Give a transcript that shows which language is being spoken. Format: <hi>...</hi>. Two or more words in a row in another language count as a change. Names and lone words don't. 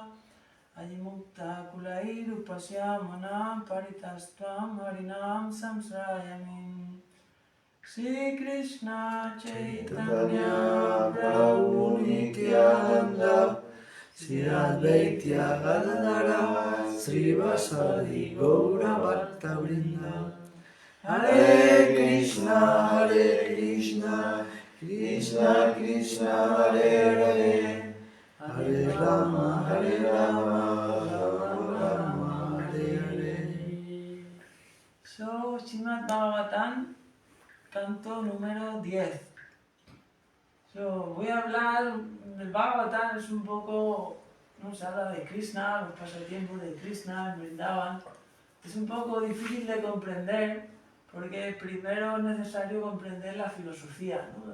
<sa>Ajimukta Kulairu Pasyamanam Paritastvam Harinam Samsrayamim Sri Krishna Chaitanya Prabhu Nityananda Sri Advaita Gadadara Sri Vasadi Gaura Bhatta Vrinda Hare Krishna Krishna Krishna Hare Hare Hare Rama Rama Hare Hare.</sa> <es>So, Srimad Bhagavatam, canto número 10. So, voy a hablar, el Bhagavatam es un poco, no se habla de Krishna, los pasatiempos de Krishna, en Vrindavan. Es un poco difícil de comprender, porque primero es necesario comprender la filosofía, ¿no?</es>